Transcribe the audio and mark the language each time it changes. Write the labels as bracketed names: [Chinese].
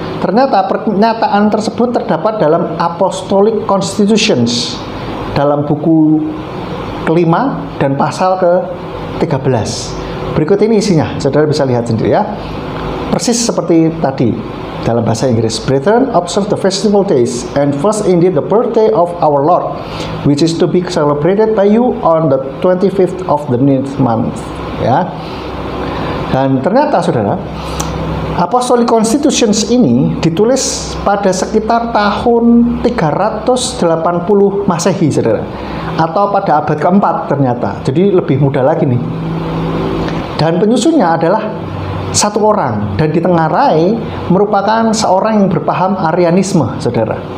[Indonesian] Ternyata pernyataan tersebut terdapat dalam Apostolic Constitutions, dalam buku kelima dan pasal ke-13. Berikut ini isinya, saudara bisa lihat sendiri ya. Persis seperti tadi dalam bahasa Inggris. [English] Brethren, observe the festival days, and first indeed the birthday of our Lord, which is to be celebrated by you on the 25th of the 9th month. [Indonesian] Ya. Dan ternyata, saudara, Apostolic Constitutions ini ditulis pada sekitar tahun 380 Masehi, saudara, atau pada abad keempat ternyata. Jadi lebih muda lagi nih. Dan penyusunnya adalah satu orang, dan ditengarai merupakan seorang yang berpaham Arianisme, saudara.